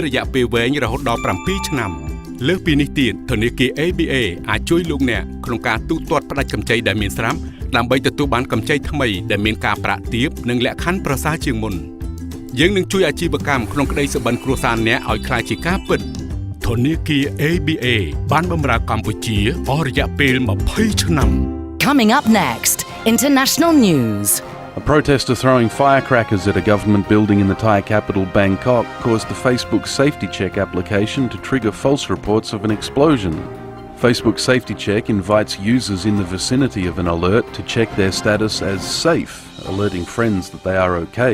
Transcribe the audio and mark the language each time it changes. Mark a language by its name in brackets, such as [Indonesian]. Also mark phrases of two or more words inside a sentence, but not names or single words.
[Khmer] រយៈពេលវែងរហូតដល់ 7 ឆ្នាំលើសពីនេះទៀតធនាគារ ABA អាចជួយលោកអ្នកក្នុងការទូទាត់ផ្ដាច់កម្ចីដែលមានស្រាប់ដើម្បីទទួលបានកម្ចីថ្មីដែលមានការប្រាក់ទាបនិងលក្ខខណ្ឌប្រសើរជាងមុនយើងនឹងជួយអាជីវកម្មក្នុងក្តីសុបិនគ្រួសារអ្នកឲ្យក្លាយជាការពិតធនាគារ ABA បានបម្រើកម្ពុជាអស់រយៈពេល20ឆ្នាំ [English] Coming up next, international news. A protester throwing firecrackers at a government building in the Thai capital Bangkok caused the Facebook Safety Check application to trigger false reports of an explosion. Facebook Safety Check invites users in the vicinity of an alert to check their status as safe, alerting friends that they are okay.